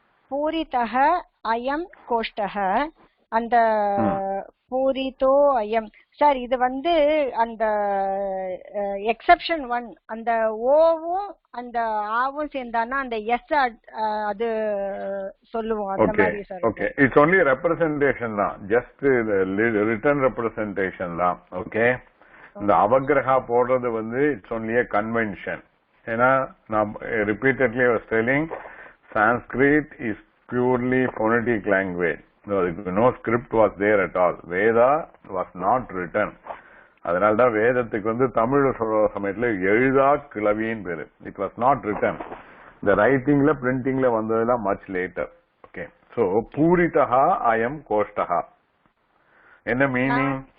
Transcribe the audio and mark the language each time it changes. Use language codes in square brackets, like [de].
[ta] பூரிதஹ அயம் கோஷ்டஹ அந்த பூரிதோ அயம் சார் இது வந்து அந்த எக்ஸெப்ஷன் 1 அந்த ஓவும் அந்த ஆவும் சேர்ந்தானா அந்த எஸ் அது சொல்லுவோம் அந்த மாதிரி sir. [en] Okay it's only representation தான், just written representation தான். [ta] ஓகே இந்த அவக்கிரகா போடுறது வந்து இட்ஸ் ஒன்லி a கன்வென்ஷன். ஏன்னா நான் repeatedly telling [en] Sanskrit is purely phonetic language. No script was there at all. Veda was not written. [ta] அதனால்தான் வேதத்துக்கு வந்து தமிழ் சொல்ற சமயத்துல எழுதா கிளவின்னு பேரு. [en] It was not written. [ta] இந்த ரைட்டிங்ல பிரிண்டிங்ல வந்ததெல்லாம் [en] Much later. [ta] ஓகே சோ பூரிதஹா அயம் கோஷ்டஹா என்ன மீனிங்?